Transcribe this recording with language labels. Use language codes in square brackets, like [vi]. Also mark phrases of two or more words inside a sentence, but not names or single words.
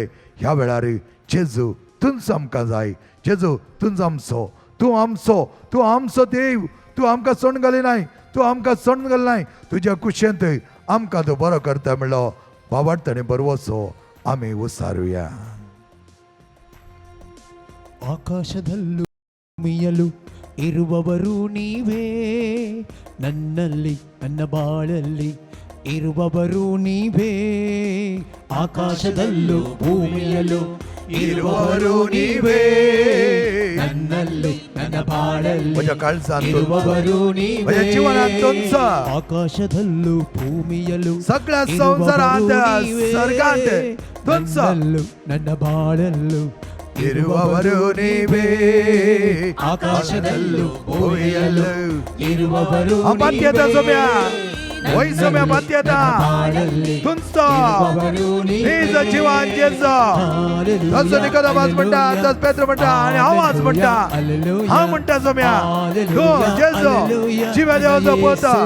[kok] ह्या वेळार जेजू तुमचो आमकां जाय. जेजू तुमचो आमचो. तूं आमचो. तूं आमचो देव. तूं आमकां सण घालिनाय. तूं आमकां सण घालनाय. तुज्या कुशेंत आमकां तूं बरो करता म्हणलो बावडताणे बरवसो आमी उसारुया. [kn] ಆಕಾಶದಲ್ಲೂ ಭೂಮಿಯಲ್ಲೂ ಇರುವವರು ನೀವೇ. ನನ್ನಲ್ಲಿ ನನ್ನ ಬಾಳಲ್ಲಿ ಇರುವವರು ನೀವೇ. ಆಕಾಶದಲ್ಲೂ ಭೂಮಿಯಲ್ಲೂ ಇರುವವರು ನೀವೇ. ನನ್ನಲ್ಲಿ ನನ್ನ ಬಾಳಲ್ಲಿ [kok] म्हज्या काळजांत [kn] ಇರುವವರು ನೀವೇ. [kok] म्हज्या जिवनांत तुमचो [kn] ಆಕಾಶದಲ್ಲೂ ಭೂಮಿಯಲ್ಲೂ [kok] सगळ्या संवसारांत सर्गांत तुमचो [kn] ನನ್ನಲ್ಲೂ ನನ್ನ ಬಾಳಲ್ಲೂ ಇರುವವರು ನೀವೇ. ಆಕಾಶದಲ್ಲೂ ಭೂಮಿಯಲ್ಲೂ ಇರುವವರು [kok] बात्यता सोम्या वय सोम्या बात्यता तुमचो निज जिवान जेजो. तसो निकोदेमास म्हणटा, तस पेत्र म्हणटा आनी हांव आज म्हणटा. हांव म्हणटा सोम्या तूं जेजो जिव्या देवाचो पुत.